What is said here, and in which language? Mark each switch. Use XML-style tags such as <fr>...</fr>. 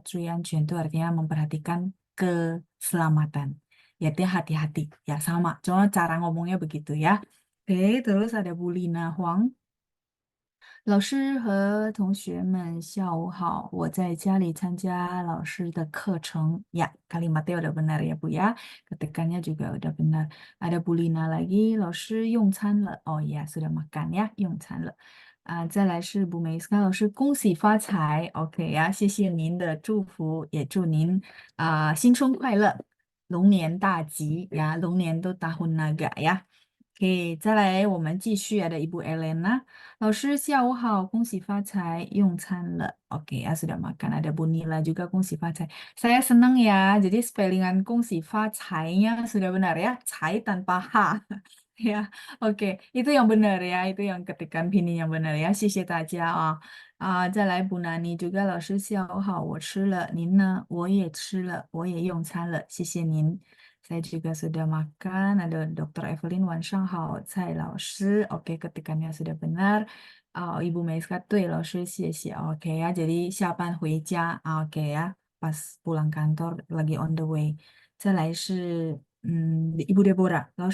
<id>Cui ancuan itu artinya memperhatikan keselamatan. Ya, dia hati-hati. Ya, sama. Cuma cara ngomongnya begitu ya. Oke, terus ada Bu Lina Huang.</id> <zh>老师和同学们下午好，我在家里参加老师的课程.</zh> <id>Ya, kalimatnya udah benar ya Bu ya. Ketikannya juga udah benar. Ada Bu Lina lagi,</id> <zh>老师用餐了.</zh> <id>Oh ya, sudah makan ya,</id> <zh>用餐了. 再来是Bu Meiska 老师，恭喜发财。OK 呀，谢谢您的祝福，也祝您新春快乐，龙年大吉呀，龙年都</zh> <id>tahun naga</id> <zh>呀。 OK，再来我们继续</zh> <id>ada</id> <zh>Ibu Elena. 老师下午好，恭喜发财，用餐了.</zh> <id>Oke ya, sudah makan. Ada Bu Nila juga,</id> <zh>恭喜发财.</zh> <id>Saya senang ya, jadi spellingan 恭喜发财nya sudah benar ya, cai tanpa H. Ya, oke, itu yang benar ya, itu yang ketikan pinyin yang benar ya.</id> <zh>谢谢大家啊。再来 Bu Nani juga, 老师下午好，我吃了，您呢？我也吃了，我也用餐了，谢谢您。</zh> <id>Saya juga sudah makan. Ada Dr. Evelyn,</id> <zh>晚上好，蔡老师.</zh> <id>Oke, ketikannya sudah benar.</id> <zh>Ibu Meiska, 对，老师，谢谢.</zh> <id>Oke ya, jadi</id> <zh>下班回家.</zh> <id>Oke ya, pas pulang kantor, lagi on the way.</id> <zh>再来是Ibu Deborah.</zh>